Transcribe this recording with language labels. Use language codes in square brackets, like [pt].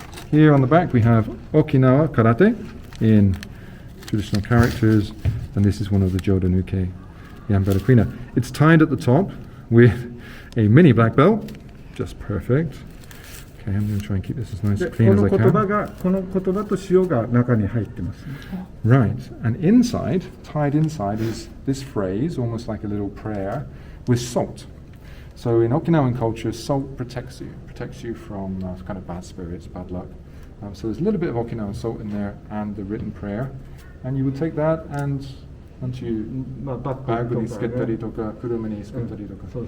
[en] Here on the back we have Okinawa Karate in traditional characters, and this is one of the Jodanuke Yambaru Kuina. It's tied at the top with a mini black belt, just perfect. Okay, I'm going to try and keep this as nice and clean as I can. [ja] この言葉と塩が中に入ってます。 [en] Right, and inside, tied inside, is this phrase, almost like a little prayer, with salt. So in Okinawan culture, salt protects you from kind of bad spirits, bad luck. So there's a little bit of Okinawan salt in there and the written prayer, and you would take that and once you bag [ja] につけたりとか、車につけたりとか。